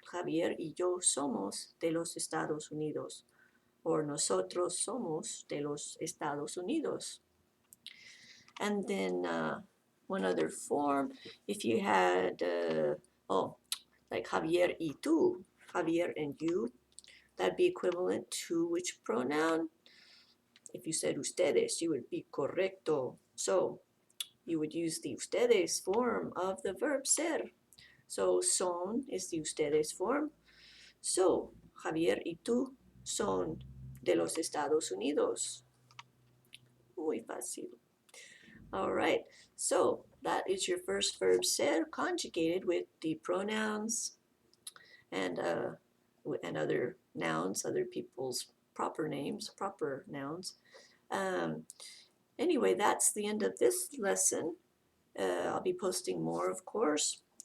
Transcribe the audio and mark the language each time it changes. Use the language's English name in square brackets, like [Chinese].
[Spanish] Javier y yo somos de los Estados Unidos. Or nosotros somos de los Estados Unidos. [English] And then one other form, if you had, like [Spanish] Javier y tú, [English] Javier and you, that'd be equivalent to which pronoun? If you said ustedes, you would be correcto. So you would use the ustedes form of the verb ser. So son is the ustedes form. [Spanish] So Javier y tú son de los Estados Unidos. Muy fácil. [English] All right, so that is your first verb ser conjugated with the pronouns and other nouns, other people's proper names, proper nouns. Anyway, that's the end of this lesson. I'll be posting more, of course.